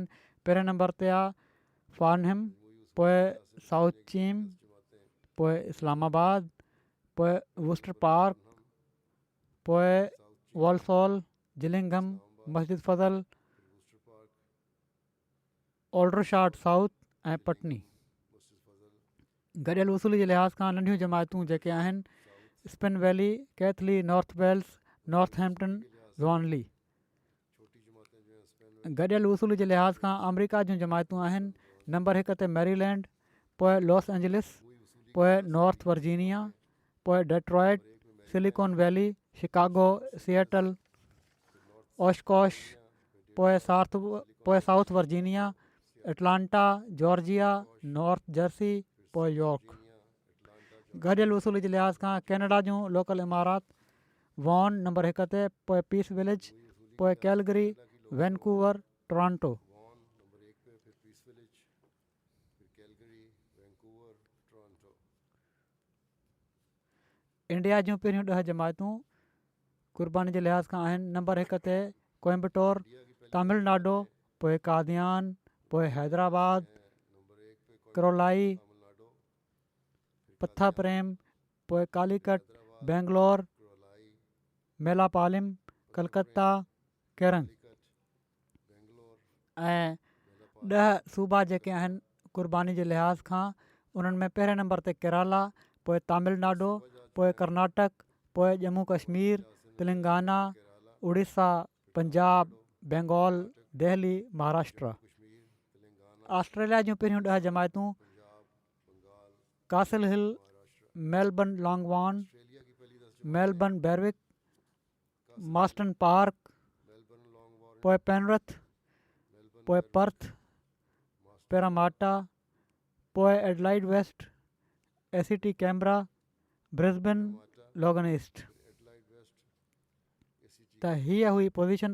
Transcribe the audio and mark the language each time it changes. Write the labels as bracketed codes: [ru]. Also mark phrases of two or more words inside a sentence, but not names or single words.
[sd] पहिरें नंबर ते आहे फार्नहिम, पोइ साउथ चीम, पोइ इस्लामाबाद, पोइ वुस्टर पार्क, पोइ वॉल्सॉल, जिलिंघम, मस्जिद फज़ल, ओल्डरशाट साउथ ऐं पटनी। गॾियल वसूली जे लिहाज़ खां नंढियूं जमातूं जेके आहिनि स्पिन वैली, कैथली, नॉर्थ वेल्स, नॉर्थहैम्पटन, वॉनली। गॾियल वसूली जे लिहाज़ खां अमरीका जूं जमातूं आहिनि। नंबर 1 ते मैरीलैंड, पोइ लॉस एंजलिस, पोइ नॉर्थ वर्जीनिया, पोइ डेट्रॉइट, सिलिकॉन वैली, शिकागो, सिएटल, ओशकोश, पोइ साउथ वर्जीनिया, एटलांटा, जॉर्जिया, नॉर्थ जर्सी, पोइ यॉर्क। गॾियल वसूली जे लिहाज़ खां कैनेडा जूं लोकल इमारात वॉन नंबर 1 ते, पोइ पीस विलेज, पोइ कैलगरी, वैनकूवर, टोरंटो। इंडिया जूं पहिरियूं 10 जमातूं क़ुर्बानी जे लिहाज़ खां आहिनि। नंबर 1 ते कोयम्बटोर, तमिलनाडु, पोइ कादियान, पोइ हैदराबाद, करोलाई, पथाप्रेम, पोइ कालीकट, बेंगलोर, मेलापालिम, कलकत्ता, केरंग। ऐं 10 सूबा जेके आहिनि क़ुर्बानी जे लिहाज़ खां उन्हनि में पहिरें नंबर ते केरला, पोइ तमिलनाडु, पोइ कर्नाटक, पोइ जम्मू कश्मीर, तेलंगाना, उड़ीसा, पंजाब, बंगाल, दिल्ली, महाराष्ट्र। ऑस्ट्रेलिया जूं पहिरियूं 10 जमातूं कासल हिल, मेलबर्न लॉन्गवॉन, मेलबर्न बैरविक, मास्टन पार्क, पोइ पेनरथ, पोइ पर्थ, पैरामाटा, पोइ एडलाइड वेस्ट, एसीटी कैमरा, ब्रिस्बेन, लोगन ईस्ट। त हीअ हुई पोज़ीशन।